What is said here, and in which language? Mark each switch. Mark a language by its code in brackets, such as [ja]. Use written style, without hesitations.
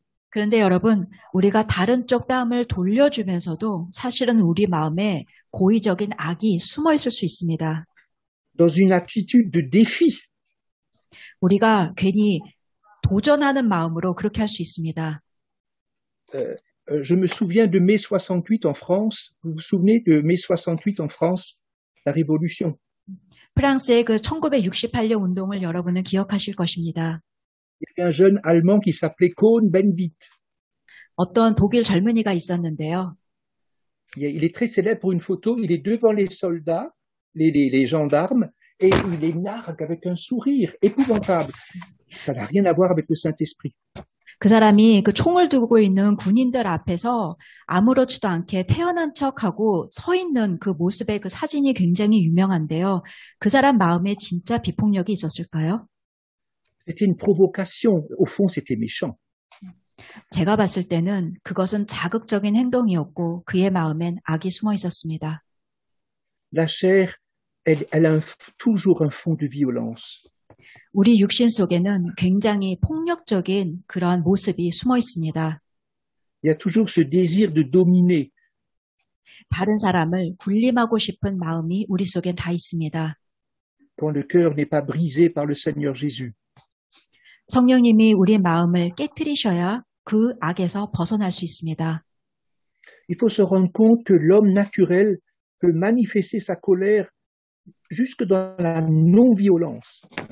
[ko] 그런데 여러분, 우리가 다른 쪽 뺨을 돌려주면서도 사실은 우리 마음에 고의적인 악이 숨어 있을 수 있습니다. [fr] Dans une attitude de défi. [ko] 우리가 괜히 도전하는 마음으로 그렇게 할 수 있습니다. [fr] Je me souviens de mai 68 en France. Vous vous souvenez de mai 68 en France, la Révolution? [ko] 프랑스의 그 1968년 운동을 여러분은 기억하실 것입니다. [fr] Il y avait un jeune Allemand qui s'appelait Cohn-Bendit. [ko] 어떤 독일 젊은이가 있었는데요. [fr] Il est très célèbre pour une photo. Il est devant les soldats, les gendarmes, et il les nargue avec un sourire épouvantable. Ça n'a rien à voir avec le Saint-Esprit. [ko] 그 사람이 그 총을 두고 있는 군인들 앞에서 아무렇지도 않게 태연한 척하고 서 있는 그 모습의 그 사진이 굉장히 유명한데요. 그 사람 마음에 진짜 비폭력이 있었을까요? [fr] C'était une provocation. Au fond, c'était méchant. [ko] 제가 봤을 때는 그것은 자극적인 행동이었고 그의 마음엔 악이 숨어 있었습니다. [fr] La chair, elle a toujours un fond de violence. [ko] 우리 육신 속에는 굉장히 폭력적인 그러한 모습이 숨어 있습니다. [fr] Il y a toujours ce désir de dominer. [ko] 다른 사람을 군림하고 싶은 마음이 우리 속엔 다 있습니다. [fr] Quand le cœur n'est pas brisé par le Seigneur Jésus. [ko] 성령님이 우리 마음을 깨트리셔야 그 악에서 벗어날 수 있습니다. [fr] Il faut se rendre compte que l'homme naturel peut manifester sa colère jusque dans la non-violence.